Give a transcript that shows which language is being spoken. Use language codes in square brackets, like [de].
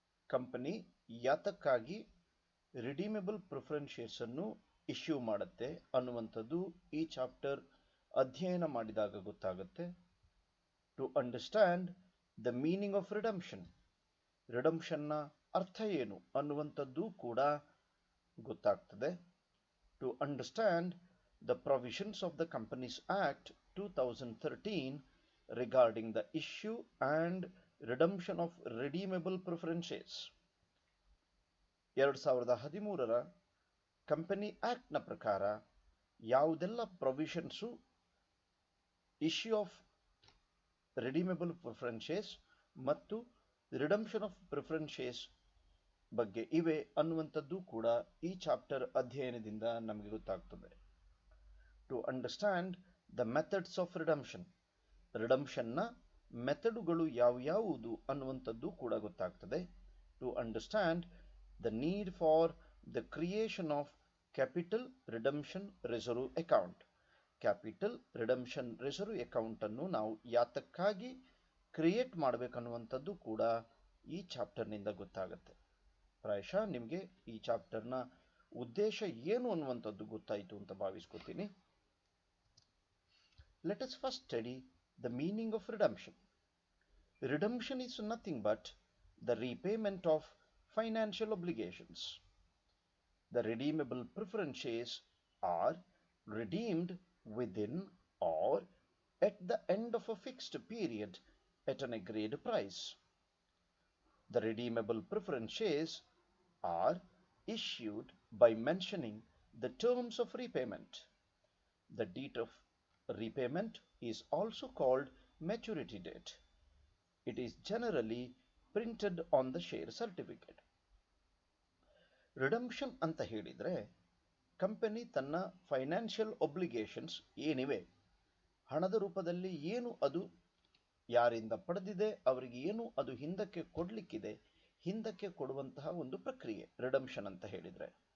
[kn] Company ಯಾತಕ್ಕಾಗಿ ರಿಡೀಮೇಬಲ್ preference shares ಅನ್ನು issue ಮಾಡುತ್ತೆ ಅನ್ನುವಂಥದ್ದು ಈ ಚಾಪ್ಟರ್ ಅಧ್ಯಯನ ಮಾಡಿದಾಗ ಗೊತ್ತಾಗುತ್ತೆ. [en] to understand the meaning of [kn] ರಿಡಂಪ್ಷನ್ನ ಅರ್ಥ ಏನು ಅನ್ನುವಂಥದ್ದು ಕೂಡ ಗೊತ್ತಾಗ್ತದೆ. [en] To understand the provisions of the companies act 2013 regarding the issue and redemption of redeemable preference shares. [kn] 2013ರ company ಆಕ್ಟ್ನ ಪ್ರಕಾರ ಯಾವುದೆಲ್ಲ ಪ್ರೊವಿಷನ್ಸು ಇಶ್ಯೂ ಆಫ್ ರಿಡೀಮೇಬಲ್ ಪ್ರಿಫರೆನ್ಸ್ ಶೇರ್ಸ್ ಮತ್ತು ರಿಡಂಪ್ಷನ್ ಆಫ್ ಪ್ರಿಫರೆನ್ಸ್ ಶೇರ್ಸ್ ಬಗ್ಗೆ ಇವೆ ಅನ್ನುವಂಥದ್ದು ಕೂಡ ಈ ಚಾಪ್ಟರ್ ಅಧ್ಯಯನದಿಂದ ನಮಗೆ ಗೊತ್ತಾಗ್ತದೆ. [en] to understand the methods of [kn] ರಿಡಂಪ್ಷನ್ನ ಮೆಥಡುಗಳು ಯಾವ್ಯಾವುದು ಅನ್ನುವಂಥದ್ದು ಕೂಡ ಗೊತ್ತಾಗ್ತದೆ. [en] To understand the need for the creation of capital redemption reserve account. [kn] Capital redemption reserve account ಅನ್ನು ನಾವು ಯಾತಕ್ಕಾಗಿ ಕ್ರಿಯೇಟ್ ಮಾಡಬೇಕನ್ನುವಂಥದ್ದು ಕೂಡ ಈ ಚಾಪ್ಟರ್ನಿಂದ ಗೊತ್ತಾಗುತ್ತೆ. ಪ್ರಾಯಶಃ ನಿಮಗೆ ಈ ಚಾಪ್ಟರ್ನ ಉದ್ದೇಶ ಏನು ಅನ್ನುವಂಥದ್ದು ಗೊತ್ತಾಯಿತು ಅಂತ ಭಾವಿಸ್ಕೊತೀನಿ. [en] Let us first study the meaning of redemption. Redemption is nothing but the repayment of financial obligations. The redeemable preference shares are redeemed within or at the end of a fixed period at an agreed price. The redeemable preference shares are issued by mentioning the terms of repayment. The date of repayment is also called maturity date. It is generally printed on the share certificate. [kn] Redemption ಅಂತ ಹೇಳಿದರೆ company ತನ್ನ financial ಒಬ್ಲಿಗೇಷನ್ಸ್ ಏನಿವೆ, ಹಣದ ರೂಪದಲ್ಲಿ ಏನು ಅದು ಯಾರಿಂದ ಪಡೆದಿದೆ, ಅವರಿಗೆ ಏನು ಅದು ಹಿಂದಕ್ಕೆ ಕೊಡಲಿಕ್ಕಿದೆ, ಹಿಂದಕ್ಕೆ ಕೊಡುವಂತಹ ಒಂದು ಪ್ರಕ್ರಿಯೆ ರಿಡಂಪ್ಷನ್ ಅಂತ ಹೇಳಿದರೆ.